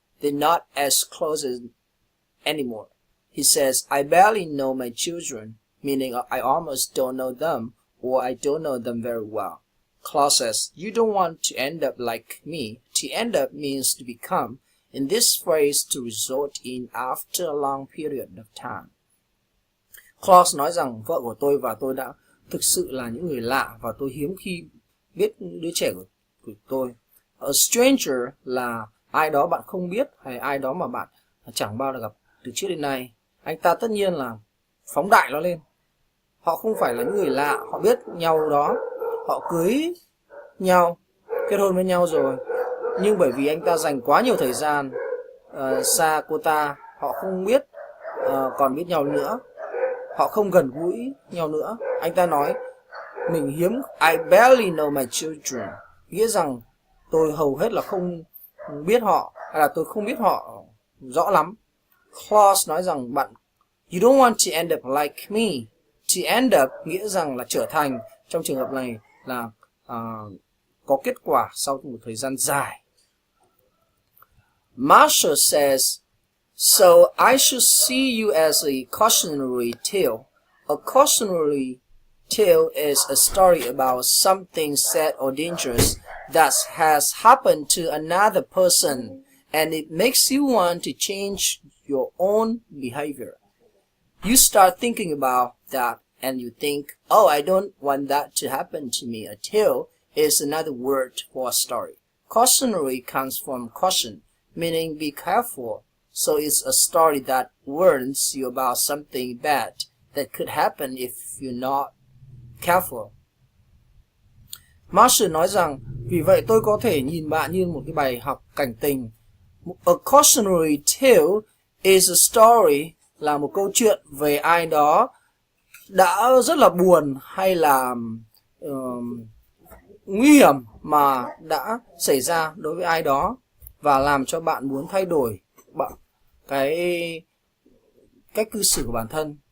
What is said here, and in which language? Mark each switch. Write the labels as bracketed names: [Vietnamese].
[English] They're not as close anymore. He says, I barely know my children, meaning I almost don't know them or I don't know them very well. Claude says, you don't want to end up like me. To end up means to become. In this phrase, to result in after a long period of time. [Vietnamese] Claude nói rằng vợ của tôi và tôi đã thực sự là những người lạ và tôi hiếm khi biết đứa trẻ của tôi. A stranger là ai đó bạn không biết hay ai đó mà bạn chẳng bao giờ gặp từ trước đến nay. Anh ta tất nhiên là phóng đại nó lên. Họ không phải là những người lạ, họ biết nhau đó, họ cưới nhau, kết hôn với nhau rồi. Nhưng bởi vì anh ta dành quá nhiều thời gian xa cô ta, họ không biết còn biết nhau nữa, họ không gần gũi nhau nữa. Anh ta nói mình hiếm, [English] I barely know my children, [Vietnamese] nghĩa rằng tôi hầu hết là không biết họ, hay là tôi không biết họ rõ lắm. Claude nói rằng bạn, [English] you don't want to end up like me. [Vietnamese] To end up nghĩa rằng là trở thành, trong trường hợp này là có kết quả sau một thời gian dài. [English] Marshall says, so I should see you as a cautionary tale. A cautionary tale is a story about something sad or dangerous that has happened to another person, and it makes you want to change your own behavior. You start thinking about that and you think, oh, I don't want that to happen to me. A tale is another word for a story. Cautionary comes from caution, meaning be careful. So it's a story that warns you about something bad that could happen if you're not careful. [Vietnamese] Marshall nói rằng, vì vậy tôi có thể nhìn bạn như một cái bài học cảnh tình. [English] A cautionary tale is a story [Vietnamese] là một câu chuyện về ai đó đã rất là buồn hay là nguy hiểm mà đã xảy ra đối với ai đó và làm cho bạn muốn thay đổi cái cách cư xử của bản thân.